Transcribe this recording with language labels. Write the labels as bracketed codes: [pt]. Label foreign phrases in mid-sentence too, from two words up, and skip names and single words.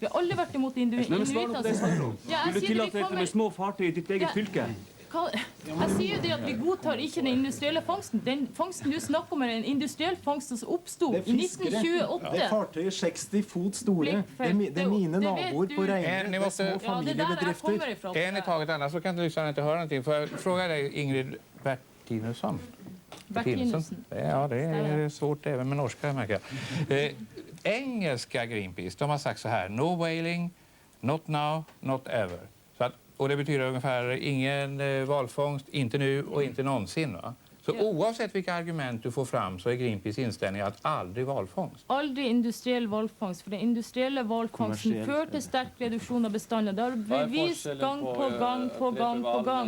[no] Vi har aldri vært imot industriell fangst. Vil du tillate dette med små fartøy i ditt eget fylke? Jeg sier det at vi godtar ikke den industrielle fangsten. Den fangsten du snakker om er en industriell fangst som oppstod i 1928. Det er fartøy 60 fot store. Det er mine naboer på Reine. [sv] Ni måste [no] familiebedrifter. [sv] En i taget, annars så kan du lyssna inte höra någonting. Får jag fråga dig, Ingrid Bertinusson? Bertinusson. Ja, det är svårt även med norska, märker jag. Engelska Greenpeace, de har sagt så här: [en] no whaling, not now, not ever. [sv] Så att, och det betyder ungefär ingen valfångst, inte nu och inte någonsin, va? Så oavsett vilka argument du får fram så är Greenpeace inställning att aldrig valfångst. Aldrig industriell valfångst, för den industriella valfångsten för till stark reduktion av bestånden. Det har bevis gång på gång.